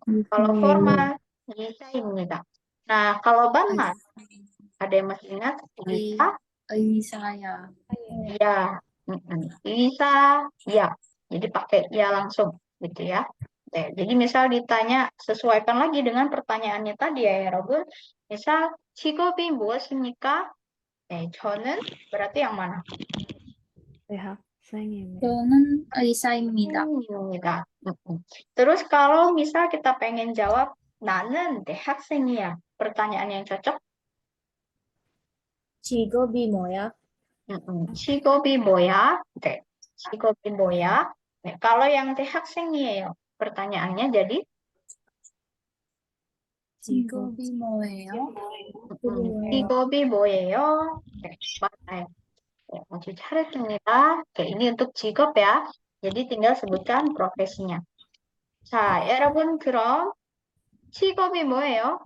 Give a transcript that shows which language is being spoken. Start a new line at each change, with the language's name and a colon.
Indonesian: Kalau formal Isa입니다. Nah, kalau banmat ada yang masih ingat Isa?
Korean: 의사야.
Indonesian: Iya. Isa, ya. Jadi pakai ya langsung gitu ya. Jadi misal ditanya sesuaikan lagi dengan pertanyaannya tadi ya, Robun. Misal
Korean: 직업이 무엇입니까? 저는
Indonesian: berarti yang mana?
Korean: 대학생입니다. 저는 의사입니다. 입니다.
Indonesian: Terus kalau misal kita pengen jawab
Korean: 나는 대학생이야.
Indonesian: Pertanyaan yang cocok?
Korean: 직업이 뭐야? 직업이 뭐야? 네. 직업이 뭐야? 네,
Indonesian: kalau yang
Korean: 대학생이에요.
Indonesian: Pertanyaannya jadi
Korean: 직업이 뭐예요? 직업이 뭐예요? 네, 맞아요. 네, a주 잘했습니다.
Indonesian: Oke, ini untuk 직업 ya. Jadi tinggal sebutkan profesinya.
Korean: 자, 여러분 그럼 직업이 뭐예요?